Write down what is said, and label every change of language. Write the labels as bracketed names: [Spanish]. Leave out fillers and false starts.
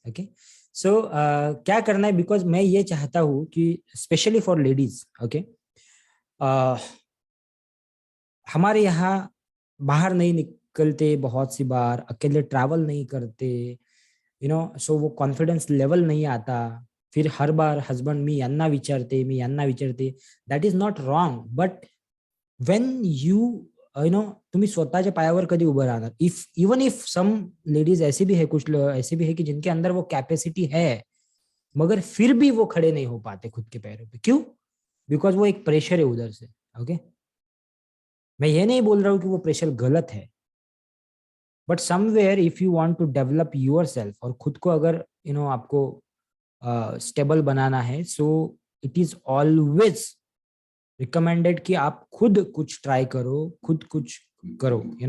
[Hindi] Okay so क्या करना है, बिकॉज मैं ये चाहता हूँ कि स्पेशली फॉर लेडीज ओके हमारे यहाँ बाहर नहीं निकलते, बहुत सी बार अकेले ट्रैवल नहीं करते, यू नो सो वो कॉन्फिडेंस लेवल नहीं आता। फिर हर बार [Marathi] हस्बैंड मी यांना विचारते [English] that is not wrong but when you know [Marathi] तुम्ही स्वतःच्या पायावर कधी उभं राहणार? [English] even if some ladies [Hindi] ऐसे भी है, कुछ ऐसे भी है कि जिनके अंदर वो कैपेसिटी है मगर फिर भी वो खड़े नहीं हो पाते खुद के पैरों पे। क्यों? बिकॉज वो एक प्रेशर है उधर से। ओके मैं ये नहीं बोल रहा हूँ कि वो प्रेशर गलत है but [English] somewhere if you want to develop yourself [Hindi] और खुद को अगर आपको स्टेबल बनाना है [English] so it is always recommended [Hindi] कि आप खुद कुछ ट्राई करो, खुद कुछ करो।